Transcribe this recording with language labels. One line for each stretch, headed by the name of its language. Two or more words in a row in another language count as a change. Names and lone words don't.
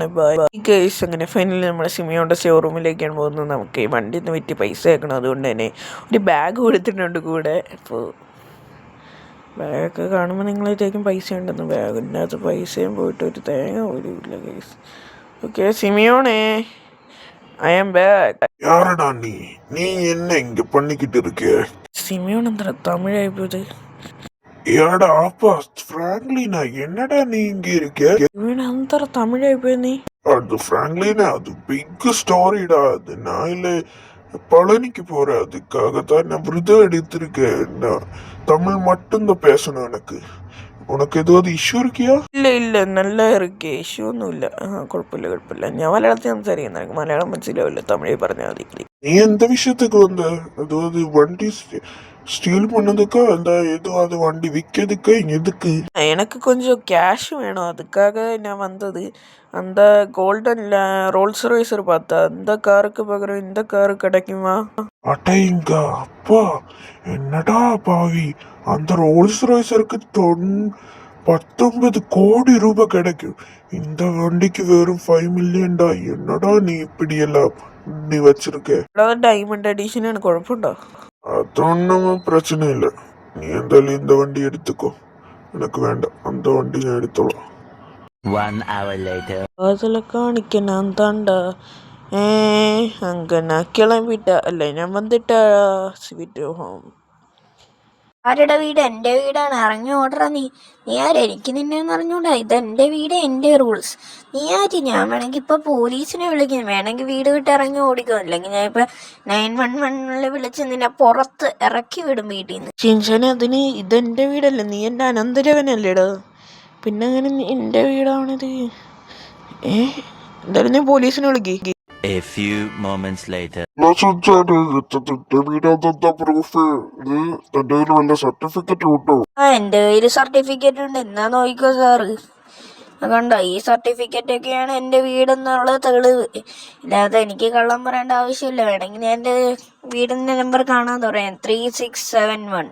Malayalam: ഈ കേസ് അങ്ങനെ ഫൈനലി നമ്മുടെ സിമിയോൻ്റെ ഷോറൂമിലേക്കാണ് പോകുന്നത്. നമുക്ക് ഈ വണ്ടി ഒന്ന് വിറ്റ് പൈസ ആക്കണം. അതുകൊണ്ട് തന്നെ ഒരു ബാഗ് കൊടുത്തിട്ടുണ്ട് കൂടെ. അപ്പോൾ ബാഗൊക്കെ കാണുമ്പോൾ നിങ്ങൾ വിചാരിക്കും പൈസ ഉണ്ടെന്ന്. ബാഗിൻ്റെ അകത്ത് പൈസയും പോയിട്ട് ഒരു തേങ്ങ പോലും ഇല്ല കേസ്. ഓക്കെ സിമിയോണേ,
English: I am back.
Tamil: யாரடா நீ என்ன இங்க பண்ணிக்கிட்டு இருக்க?
Malayalam: സിമിയോൺ എന്താ തമിഴായി പോയത്?
Tamil: ஏடா ஆப்பா ஃப்ராங்க்லினா, என்னடா நீ இங்க இருக்க?
Malayalam: സിമിയോൺ എന്താ തമിഴായി പോയത് നീ?
Tamil: அது ஃப்ராங்க்லினா, அது
English: big storyடா.
Tamil: அது நான் இல்ல பழனிக்கு போறேன், அதுக்காகத்தான் நான் விருதம் எடுத்திருக்கேன். நான் தமிழ் மட்டும்தான் பேசணும். உனக்கு ஏதாவது இஷ்யூ இருக்கியா?
Malayalam: ഇല്ല നല്ല ഇറക്കിയ ഇഷ്യൂ ഒന്നുമില്ല. കുഴപ്പമില്ല. ഞാൻ മലയാളത്തിൽ സംസാരിക്കുന്ന, എനിക്ക് മലയാളം മനസ്സിലാവില്ല. തമിഴിൽ പറഞ്ഞാൽ മതി.
Tamil: நீ எந்த விஷயத்துக்கு வந்த? அதாவது வண்டி ஸ்டீல் பண்ணதுக்கா? அந்த ஏதாவது வண்டி விற்கிறதுக்கா? எதுக்கு? எனக்கு கொஞ்சம் கேஷ் வேணும், அதுக்காக நான் வந்தது. அந்த கோல்டன் ரோல்ஸ் ராய்ஸர் பார்த்தா அந்த காருக்கு பகரம் இந்த காரு கிடைக்குமா? அடைங்க அப்பா, என்னடா பாவி, அந்த ரோல்ஸ் ராய்ஸருக்கு 19 கோடி ரூபாய் கிடைக்கும். இந்த வண்டிக்கு வெறும் 5 மில்லியன்டா. என்னடா நீ இப்படி எல்லாம் நீ வச்சிருக்க?
English: diamond edition
Tamil: குழப்பம்டா?
Malayalam: അതൊന്നും പ്രശ്ന ഇല്ല. നീ എന്തായാലും இந்த വണ്ടി എടുത്തുക്കോ, എനിക്ക് വേണ്ട. அந்த വണ്ടി ഞാൻ എടുത്തോളാം.
English: 1 hour later.
Tamil: அதில் காணிக்க நான் தாண்டா. அங்கே நான் கிளம்பிட்டா இல்லை, நான் வந்துட்டா
English: sweet home.
Malayalam: ആരുടെ വീട്? എൻ്റെ വീടാണ്. ഇറങ്ങി ഓടറ നീ. നീ ആര്? എനിക്ക് നിന്നെ ഒന്നും അറിഞ്ഞൂടാ. ഇതെൻ്റെ വീട്, എൻ്റെ റൂൾസ്. നീ ആര്? ഞാൻ വേണമെങ്കിൽ ഇപ്പം പോലീസിനെ വിളിക്കും. വേണമെങ്കിൽ വീട് വിട്ട് ഇറങ്ങി ഓടിക്കും. അല്ലെങ്കിൽ ഞാൻ ഇപ്പം 911 വിളിച്ച് നിന്നെ പുറത്ത് ഇറക്കി വിടും വീട്ടിൽ നിന്ന്. ഷിൻഷാനെ അതിന് ഇതെൻ്റെ വീടല്ലേ, നീ എൻ്റെ അനന്തരവനല്ലേടാ, പിന്നെ അങ്ങനെ എൻ്റെ വീടാവണത്? എന്തായാലും ഞാൻ പോലീസിനെ വിളിക്കും.
English: A few moments later.
Malayalam: നിന്റെ വീടാണെന്താ പ്രൂഫ്? നീ നിന്റെ കയ്യിൽ വല്ല സർട്ടിഫിക്കറ്റ് ഉണ്ടോ? എൻ്റെ കയ്യിൽ സർട്ടിഫിക്കറ്റ് ഉണ്ട്. എന്നാ നോക്കിക്കോ സാറ്. കണ്ടോ, ഈ സർട്ടിഫിക്കറ്റ് ഒക്കെയാണ് എൻ്റെ വീടെന്നുള്ള തെളിവ്. ഇല്ലാതെ എനിക്ക് കള്ളം പറയേണ്ട ആവശ്യമില്ല. വേണമെങ്കിൽ ഞാൻ എൻ്റെ വീടിൻ്റെ നമ്പർ കാണാൻ പറയാം, 3671.